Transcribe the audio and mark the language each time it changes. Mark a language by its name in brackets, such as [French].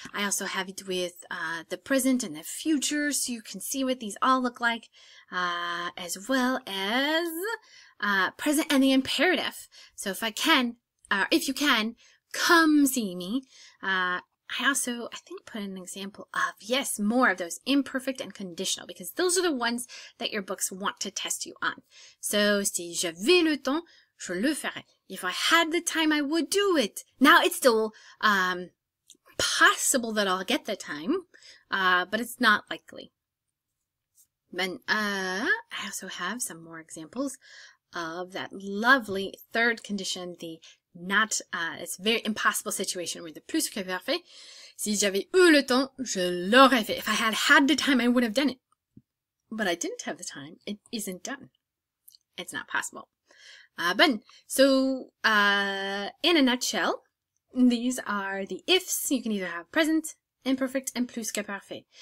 [English] I also have it with the present and the future, so you can see what these all look like, as well as present and the imperative. So if you can, come see me. I also, I think, put an example of, yes, more of those imperfect and conditional, because those are the ones that your books want to test you on. [French] So, si j'avais le temps, je le ferais. [English] If I had the time, I would do it. Now, it's still possible that I'll get the time, but it's not likely. Then, I also have some more examples of that lovely third condition, the it's a very impossible situation with the plus que parfait. [French] Si j'avais eu le temps, je l'aurais fait. [English] If I had the time, I would have done it. But I didn't have the time. It isn't done. It's not possible. So, in a nutshell, these are the ifs. You can either have present, imperfect, and plus que parfait.